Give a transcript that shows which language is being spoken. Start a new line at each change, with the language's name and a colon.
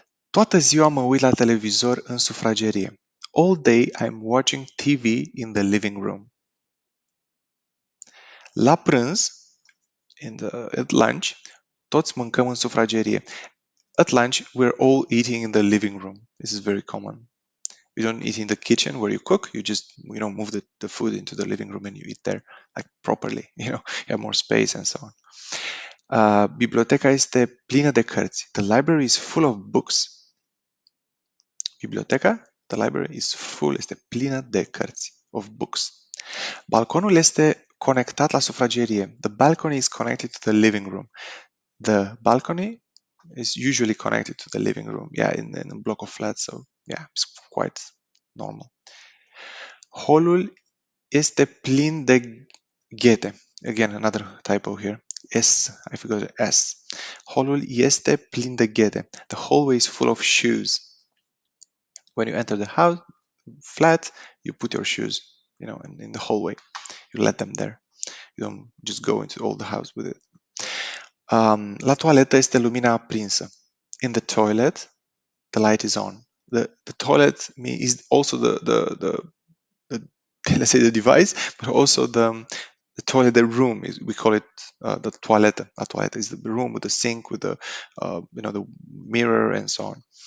Romanian: Toată ziua mă uit la televizor în sufragerie.
English: All day I'm watching TV in the living room.
Romanian: La prânz,
English: at lunch,
Romanian: toți mâncăm în sufragerie.
English: At lunch, we're all eating in the living room. This is very common. You don't eat in the kitchen where you cook. You just, move the food into the living room and you eat there, like properly. You have more space and so on.
Romanian: Biblioteca este plină de cărți.
English: The library is full of books. Biblioteca, the library is full,
Romanian: este plină de cărți,
English: of books.
Romanian: Balconul este conectat la sufragerie.
English: The balcony is connected to the living room. The balcony is usually connected to the living room. Yeah, in a block of flats, so yeah, it's quite normal.
Romanian: Holul este plin de ghete.
English: Again, another typo here. S, I forgot the S.
Romanian: Holul este plin de ghete.
English: The hallway is full of shoes. When you enter the house, flat, you put your shoes, in the hallway. You let them there. You don't just go into all the house with it.
Romanian: La toaletă este lumina aprinsă.
English: In the toilet, the light is on. The toilet is also the let's say the device, but also the toilet, the room is, we call it the toaletă. A toaletă is the room with the sink, with the the mirror and so on.